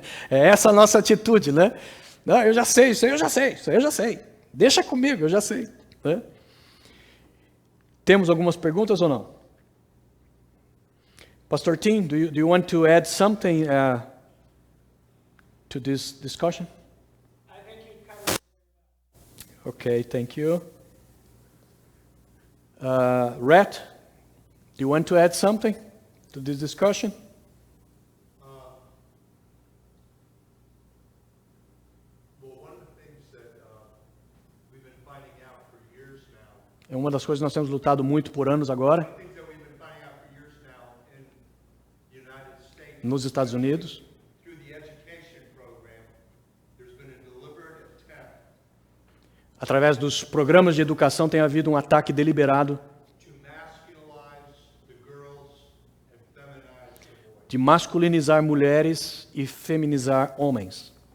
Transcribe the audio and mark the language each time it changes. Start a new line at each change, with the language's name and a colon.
Portuguese: É essa a nossa atitude, né? Não, eu já sei, isso aí eu já sei. Deixa comigo, eu já sei. Né? Temos algumas perguntas ou não?
English: Pastor Tim, do you want to add something to this discussion? I think you covered. Okay, thank you. Rhett, do you want to add something to this discussion? Well, one of the things that we've been finding out for years now,
Portuguese: É uma das coisas que nós temos lutado muito por anos agora,
English: things that we've been finding out for years now in the United States,
Portuguese: nos Estados Unidos,
English: through the education program, there's been a deliberate attempt
Portuguese: através dos programas de educação tem havido um ataque deliberado
English: to masculinize the girls and feminize the boys.
Portuguese: de masculinizar mulheres e feminizar homens.